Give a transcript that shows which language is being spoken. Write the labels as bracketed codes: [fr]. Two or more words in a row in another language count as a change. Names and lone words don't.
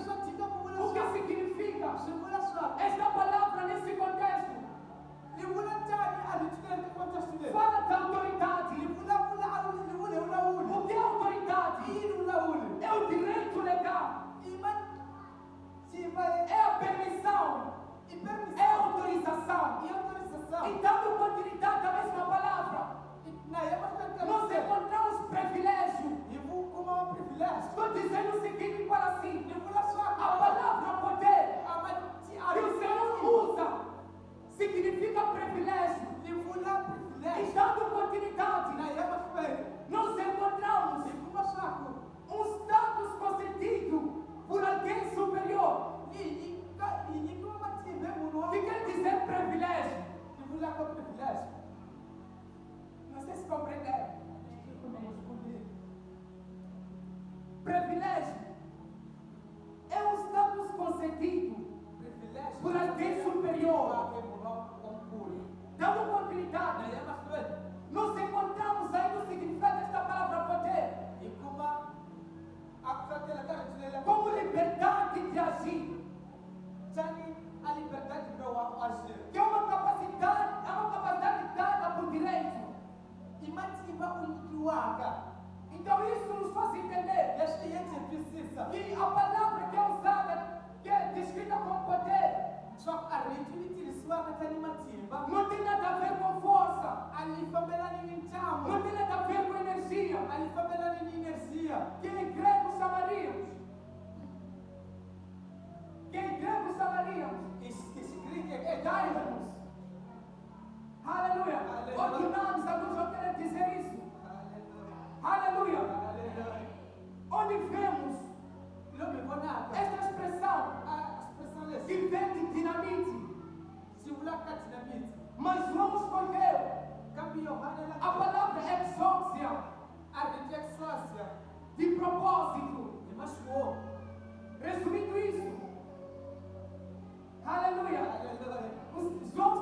[ts] swa tika ku vula [pt] o que [ts] swaku [pt] significa [ts] swi vula swaku [pt] esta palavra nesse contexto, [ts] yi vula njhani a riti leri ka contexti leri [pt] fala da autoridade. [ts] yi vulavula a yi vule vulawuli [pt] O que é autoridade? [ts] i yini vulawuli [pt] É o direito legal, [ts] i matimba [pt] é a permissão, [ts] i [pt] é a permissão autorização. [ts] i autorização [pt] E dando continuidade à mesma palavra, [ts] na ya mahlweni ka [pt] nós encontramos privilégio. [ts] hi kuma wa privilege [pt] Estou dizendo o seguinte para si: [ts] yi vula swaku [pt] a palavra poder a que o Senhor usa significa privilégio. [ts] yi vula [pt] E privilege dando continuidade, [ts] na ya mahlweni [pt] nós encontramos [ts] hi kuma swaku [pt] um status concedido por alguém superior, [ts] yi nyikiwa matimba hi munhu wa [pt] que quer dizer privilégio. [ts] yi vula ka privilege. [pt] Não sei se compreenderam. Privilégio é um status concedido Privilege por alguém superior. [ts] wake munhu omkhulu [pt] Dando [ts] na [pt] continuidade, [ts] ya mahlweni [pt] nós encontramos aí o significado desta palavra poder [ts] hi kuma a ku tsakela ka riti leri [pt] como liberdade de agir, [ts] tani a [pt] liberdade para o agir que é uma capacidade dada por direito. [ts] i matimba u nyikiwaka [pt] Então isso nos faz entender [ts] leswi yeti hi twisisa [pt] que a palavra que é usada, que é descrita como poder, [ts] swa ku a riti ri tirhisiwaka tani matimba [pt] não tem nada a ver com força, [ts] a li fambelani ni ntamu [pt] não tem nada a ver com energia, [ts] a li fambelani ni inersia [pt] que em grego chamaríamos, [ts] Isigrike [pt] dynamos. Aleluia. Aleluia. Ou dunamis, alguns vão querer dizer isso. Aleluia. Aleluia. Aleluia. Onde vemos [ts] Lomi vonaka [pt] esta expressão [ts] a expressão leswi [pt] que vem de dinamite, [ts] swi vulaka dinamite [pt] mas João escolheu [ts] kambe Yohana [pt] a palavra exócia [ts] a riti exousia [pt] de propósito. [ts] hi maswo. [pt] Resumindo isso, aleluia. Aleluia.